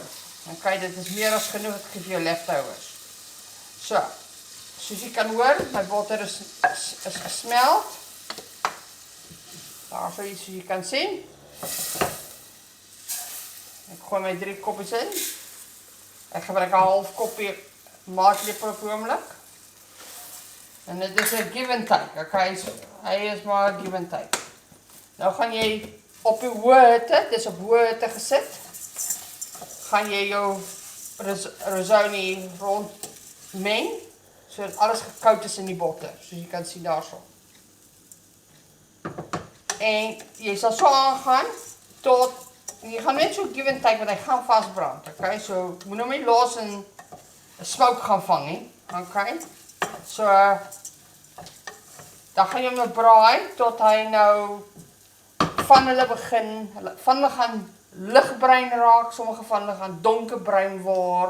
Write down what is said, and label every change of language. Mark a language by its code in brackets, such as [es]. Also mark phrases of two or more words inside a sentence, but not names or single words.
[af] Okay, dit is meer as genoeg, ek gee vir jou leftovers. So, soos jy kan hoor, my botter is gesmeld. Daar so soos jy kan sien. Ek gooi my 3 koppies in. Ek gebruik 'n half koppie maatlepel op die oomblik. En dit is 'n [en] give and take. [af] Okay, so, hy is maar 'n [en] give and take. [af] Nou gaan jy op die hoë hitte, dis op hoë hitte gesit. Gaan jy jou risotto rond meng, sodat alles gekoud is in die botter, soos jy kan sien daarso. En jy sal so aangaan tot jy gaan net so [en] give and take [af] want hy gaan vasbrand. Okay, so moet nou nie los en 'n smoke gaan vang nie. Okay. So dan gaan jy hom nou braai tot hy nou van hulle gaan ligbruin raak, sommige van hulle gaan donkerbruin word.